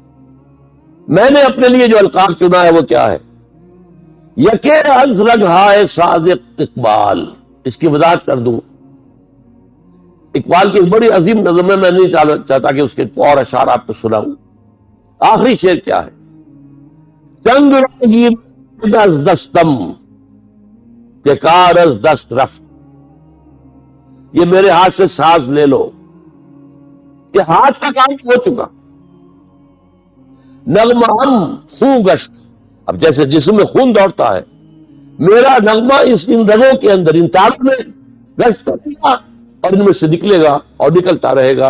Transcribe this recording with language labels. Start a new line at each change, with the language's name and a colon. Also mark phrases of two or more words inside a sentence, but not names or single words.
Urdu: میں نے اپنے لیے جو القاب چنا ہے وہ کیا ہے؟
Persian: یکے از رگ ہائے ساز اقبال.
Urdu: اس کی وضاحت کر دوں. اقبال کی ایک بڑی عظیم نظم ہے، میں نہیں چاہتا کہ اس کے اور اشعار آپ کو سناؤں. آخری شعر کیا ہے؟
Persian: چنگ رنگی از دستم کہ کار از دست رفت.
Urdu: یہ میرے ہاتھ سے ساز لے لو کہ ہاتھ کا کام ہو چکا.
Persian: نغمہ ہم خون گشت.
Urdu: اب جیسے جسم میں خون دوڑتا ہے، میرا نغمہ ان رگوں کے اندر، ان تاروں میں گشت کرے گا اور ان میں سے نکلے گا اور نکلتا رہے گا.